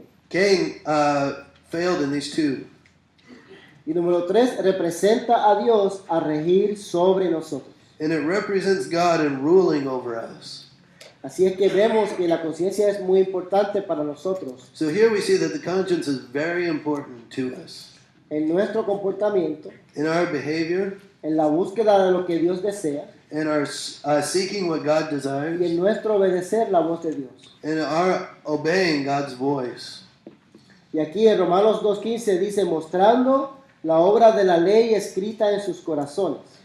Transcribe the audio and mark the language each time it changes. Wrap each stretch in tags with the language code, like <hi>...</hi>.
<en>Cain failed in these two.</en> <es>Y número 3, representa a Dios a regir sobre nosotros.</es> <en>And it represents God in ruling over us.</en> <es>Así es que vemos que la conciencia es muy importante para nosotros</es> <en>So here we see that the conscience is very important to us.</en> <es>en nuestro comportamiento,</es> <en>In our behavior,</en> <es>en la búsqueda de lo que Dios desea</es> <en>in our seeking what God</en> <es>y en</es> <en>desires,</en> <es>nuestro obedecer la voz de Dios.</es> <en>in our obeying God's voice.</en> <es>Y aquí en Romanos 2:15 dice, mostrando la obra de la ley escrita en sus corazones.</es>